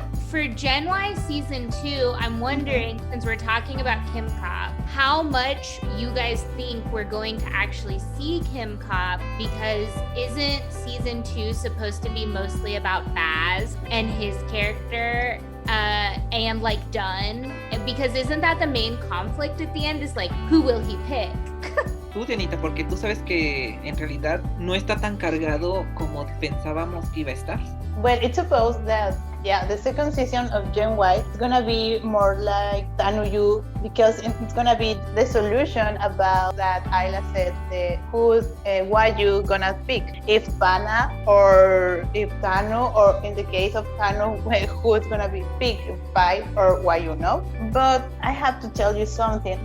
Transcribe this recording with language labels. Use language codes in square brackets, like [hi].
[en] For Gen Y season 2, I'm wondering, since we're talking about Kim Cop, how much you guys think we're going to actually see Kim Cop, because isn't season 2 supposed to be mostly about Baz and his character and like Dunn? Because isn't that the main conflict at the end, is like, who will he pick? [es] Tú, Dianita, porque tú sabes que en realidad no está tan cargado como pensábamos que iba a estar. [en] Well, it's supposed that, the second season of Gen Y is gonna be more like Tanuyu, because it's gonna be the solution about that Ayla said, what you gonna pick, if Pana or if Tanu, or in the case of Tanu, who's gonna be picked, by or why, But I have to tell you something.